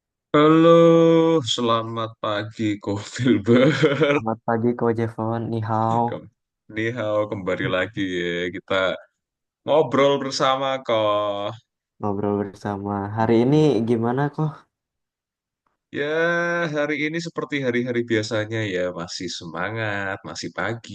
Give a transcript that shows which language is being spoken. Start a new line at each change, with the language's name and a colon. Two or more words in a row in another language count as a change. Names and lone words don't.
Indonesian: Halo, selamat pagi, Ko Filbert. Selamat pagi Ko Jevon,
Chinese: 你好, 你好,
Indonesian: kembali lagi ya. Kita ngobrol bersama, kok. ngobrol bersama. Hari ini Hmm. gimana kok? Ya, hari ini seperti hari-hari biasanya ya, masih semangat, masih pagi,